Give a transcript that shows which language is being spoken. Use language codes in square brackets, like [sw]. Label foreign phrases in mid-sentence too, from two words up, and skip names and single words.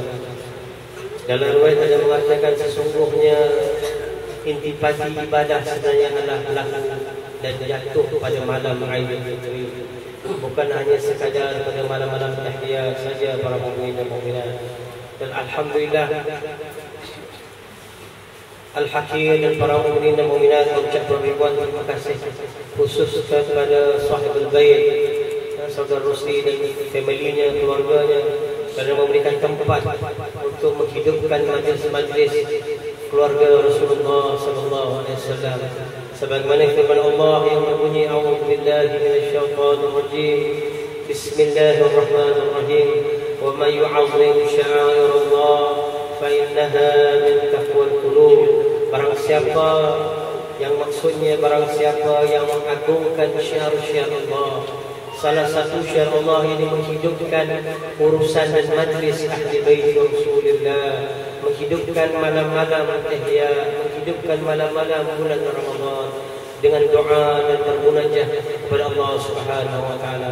[ms] Dalam riwayat ada mengatakan sesungguhnya intipati ibadah sebenarnya adalah laku dan jatuh pada malam Aidil Fitri, bukan hanya sekadar pada malam-malam tahiyat saja para mukmin dan mukminat. Dan alhamdulillah Al-Hakim dan para mukmin dan mukminat mengucapkan ribuan terima kasih khusus kepada sahibul bait, saudara Rusli dan familinya, keluarganya kerana memberikan tempat untuk menghidupkan majlis-majlis keluarga Rasulullah [ar] صلى الله عليه وسلم. Sebagaimana firman Allah yang berbunyi أعوذ بالله من الشيطان الرجيم. بسم الله الرحمن الرحيم. ومن يعظم شعائر الله فإنها من تقوى القلوب. [ms] Barang siapa yang maksudnya barang siapa yang mengagungkan syiar-syiar Allah, salah satu syiar Allah ini menghidupkan urusan dan majlis ahli bait Rasulullah, menghidupkan malam-malam tahiyat, menghidupkan malam-malam bulan Ramadan dengan doa dan bermunajah kepada Allah [ar] سبحانه وتعالى.